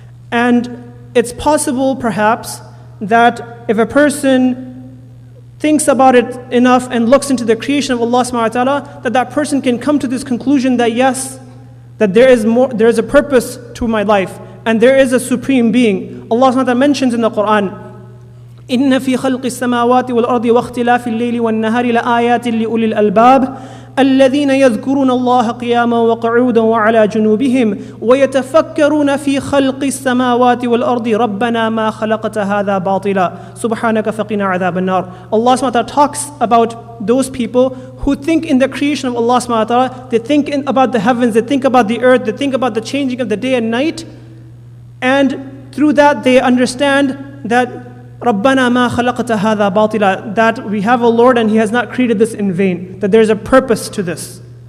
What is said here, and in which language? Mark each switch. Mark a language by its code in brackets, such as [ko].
[en] And it's possible perhaps that if a person thinks about it enough and looks into the creation of Allah subhanahu wa ta'ala, that person can come to this conclusion that yes, that there is a purpose to my life, and there is a supreme being. Allah subhanahu wa ta'ala mentions in the Quran, [ar] إِنَّ فِي خَلْقِ السَّمَاوَاتِ وَالْأَرْضِ وَاخْتِلَافِ اللَّيْلِ وَالنَّهَارِ لَآيَاتٍ لِأُولِي الْأَلْبَابِ الذين يذكرون الله قياما وقعودا وعلى جنوبهم ويتفكرون في خلق السماوات والأرض ربنا ما خلقت هذا باطلا سبحانك فقنا عذاب النار. [en] Allah subhanahu wa ta'ala talks about those people who think in the creation of Allah subhanahu wa ta'ala. They think about the heavens, they think about the earth, they think about the changing of the day and night, and through that they understand that [ar] رَبَّنَا مَا خَلَقْتَ هَذَا بَاطِلًا, [en] that we have a Lord and He has not created this in vain, that there's a purpose to this.